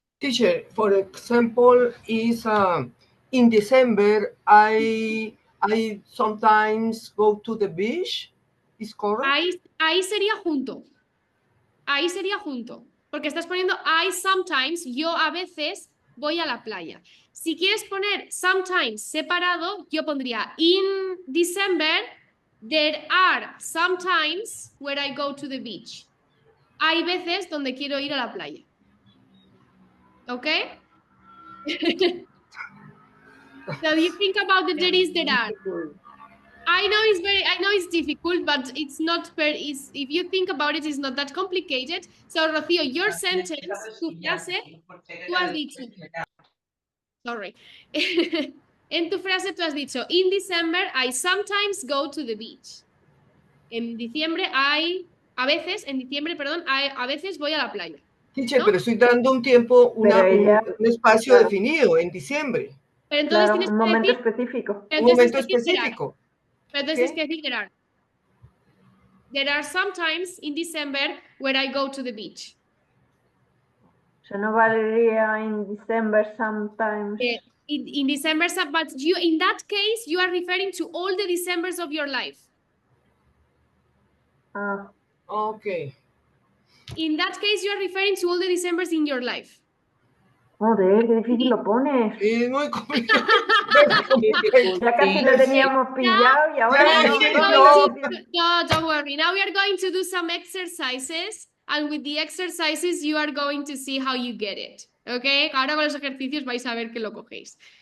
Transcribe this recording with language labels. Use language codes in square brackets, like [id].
[en] Teacher, for example, is in December, I sometimes go to the beach. Is correct? [es] Ahí sería junto. Ahí sería junto. Porque estás poniendo [en] I sometimes, [es] yo a veces voy a la playa. Si quieres poner sometimes separado, yo pondría [en] in December, there are sometimes where I go to the beach. [es] Hay veces donde quiero ir a la playa. ¿Ok? [en] So you think about the there is, there are. I know it's difficult, but it's not if you think about it, it's not that complicated. So, Rocío, your sentence, [es] tu frase, tú has dicho. [en] Sorry. [es] En tu frase tú has dicho, [en] in December, I sometimes go to the beach. [es] En diciembre, en diciembre, perdón, a veces voy a la playa. [en] Teacher, [es] ¿no? pero estoy dando un tiempo, un espacio definido en diciembre. Pero entonces tienes un que momento decir, específico. Un momento específico. Pero entonces tienes que decir [en] there are. There are some times in December where I go to the beach. [es] O sea, no valería [en] in December sometimes. In December, but in that case, you are referring to all the Decembers of your life. Ah. Okay. In that case, you are referring to all the Decembers in your life. [es] Joder, qué difícil lo pones. Es muy complicado. Ya casi lo teníamos pillado y ahora [en] no, don't worry. Now we are going to do some exercises, and with the exercises you are going to see how you get it. Okay? [es] Ahora con los ejercicios vais a ver que lo cogéis.